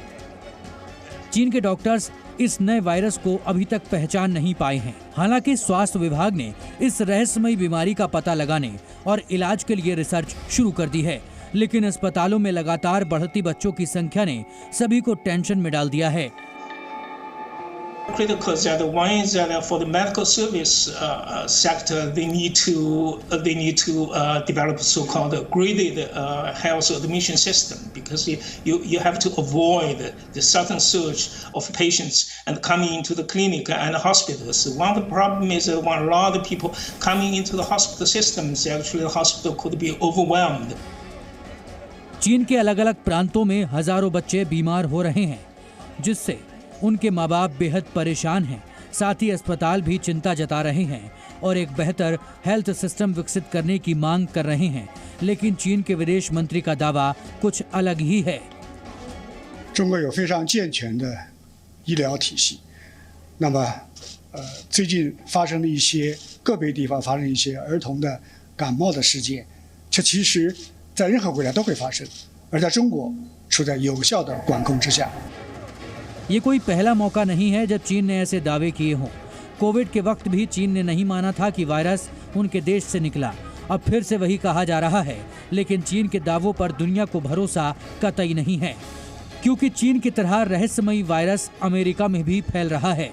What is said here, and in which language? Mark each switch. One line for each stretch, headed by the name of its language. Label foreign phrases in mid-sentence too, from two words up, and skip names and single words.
Hindi: चीन के डॉक्टर्स इस नए वायरस को अभी तक पहचान नहीं पाए हैं। हालांकि स्वास्थ्य विभाग ने इस रहस्यमयी बीमारी का पता लगाने और इलाज के लिए रिसर्च शुरू कर दी है, लेकिन अस्पतालों में लगातार बढ़ती बच्चों की संख्या ने सभी को टेंशन में डाल दिया है।
English: Critical is that one is that for the medical service sector, they need to develop so-called graded health admission system, because you have to avoid the sudden surge of patients and coming into the clinic and hospitals. One of the problems is that when a lot of people coming into the hospital systems, actually the hospital could be overwhelmed.
Hindi: चीन के अलग अलग प्रांतों में हजारों बच्चे बीमार हो रहे हैं, जिससे उनके माँ बाप बेहद परेशान हैं। साथ ही अस्पताल भी चिंता जता रहे हैं और एक बेहतर
English: health system
Hindi: विकसित करने की मांग कर रहे हैं, लेकिन चीन के विदेश मंत्री का दावा कुछ अलग ही है।
Chinese: 中国有非常健全的医疗体系，那么最近发生的一些个别地方发生一些儿童的感冒的事件，这其实在任何国家都会发生，而在中国处在有效的管控之下。
Hindi: ये कोई पहला मौका नहीं है जब चीन ने ऐसे दावे किए हों। कोविड के वक्त भी चीन ने नहीं माना था कि वायरस उनके देश से निकला। अब फिर से वही कहा जा रहा है, लेकिन चीन के दावों पर दुनिया को भरोसा कतई नहीं है, क्योंकि चीन की तरह रहस्यमयी वायरस अमेरिका में भी फैल रहा है।